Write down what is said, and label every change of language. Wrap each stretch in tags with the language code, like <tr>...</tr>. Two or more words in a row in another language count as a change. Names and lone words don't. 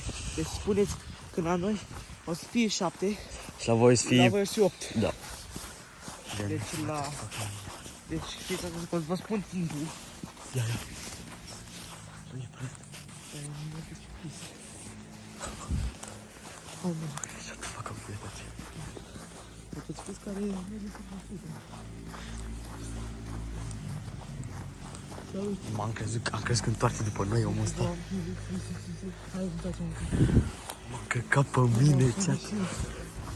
<ro>Deci spuneți că la noi o să fie 7, Și la voi să fie... la voi o să fie 8. Da. Deci știți că vă spun timpul. Ia. Oh, nu.</ro> <en>Shut the fuck up,</en> <ro>uitați. Să-ți spus care e mediul Am crezut că întoarce după noi omul ăsta. Hai, uitați-mă. M-am căcat pe mine, chat.</ro>